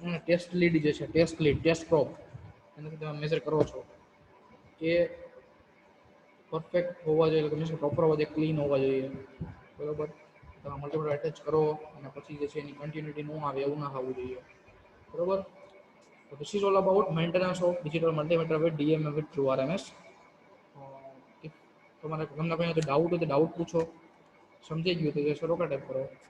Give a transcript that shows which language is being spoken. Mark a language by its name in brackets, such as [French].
[Gujarati] એને test lead જે છે, ટેસ્ટ લીડ, ટેસ્ટ પ્રોબ, એનાથી તમે મેજર કરો છો કે પરફેક્ટ હોવા જોઈએ, એટલે કે પ્રોપર હોવા જોઈએ, ક્લીન હોવા જોઈએ, બરાબર. તમે મલ્ટીમીટર એટેચ કરો અને પછી જે છે એની કન્ટિન્યુટી ન આવે એવું ના થવું જોઈએ, બરાબર. [English] So this is all about maintenance of digital multimeter with DMM with True RMS. [Gujarati] If તમારે તમને કોઈ ડાઉટ હોય તો ડાઉટ પૂછો, સમજાઈ ગયું તો શરૂ ટાઈપ કરો.